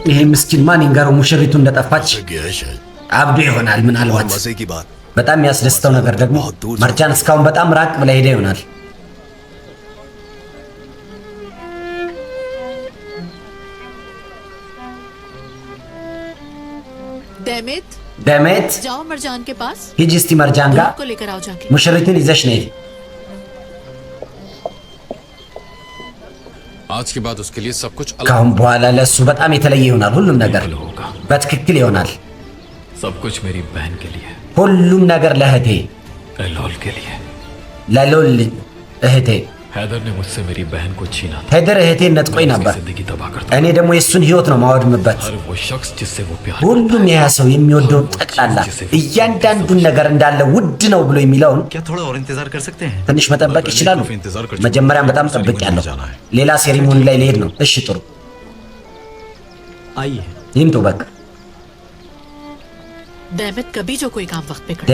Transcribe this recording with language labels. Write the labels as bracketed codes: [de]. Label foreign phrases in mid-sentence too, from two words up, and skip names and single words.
[am] ይሄ ምስኪን ማን ይንገረው ሙሽሪቱ እንደጠፋች [hi] गया है शायद [am] አብዶ ይሆናል ምናልባት [hi] मजे की बात [am] በጣም የሚያስደስተው ነገር ደግሞ መርጃን እስካሁን በጣም ራቅ ብላ ሄዳ ይሆናል። ደሜት [hi] जाओ मरजान के पास [am] ሂጂ እስቲ መርጃን ጋር [hi] को लेकर आओ जाके [am] ሙሽሪትን ይዘሽ ነይ። [hi] आज के बाद उसके लिए सब कुछ अलग [am] ካሁን በኋላ ለሱ በጣም የተለየ ይሆናል። ሁሉም ነገር [hi] होगा। [am] በትክክል ይሆናል። [hi] सब कुछ मेरी बहन के लिए, [am] ሁሉም ነገር ለእህቴ [hi] एलोल के लिए। [am] ለሎል እህቴ [hi] हैदर ने मुझसे मेरी बहन को छीना था। [am] ሄደር እህቴን ነጥቆኝ [hi] मैं [am] ነበር። [hi] उसकी जिंदगी तबाह करता। [am] እኔ ደግሞ የሱን ህይወት ነው ማወድምበት። [hi] हर वो शख्स जिससे वो प्यार [am] ሁሉም ያ ሰው የሚወደው ጠቅላላ እያንዳንዱን ነገር እንዳለ ውድ ነው ብሎ የሚለውን [hi] क्या थोड़ा और इंतजार कर सकते हैं? [am] ትንሽ መጠበቅ ይችላሉ። መጀመሪያም በጣም ጠብቄያለሁ። ሌላ ሴሪሞኒ ላይ ልሄድ ነው። እሺ ጥሩ [hi] आइए। [am] ይምጡ በቃ። [hi] डेमित कभी जो कोई काम वक्त पे करे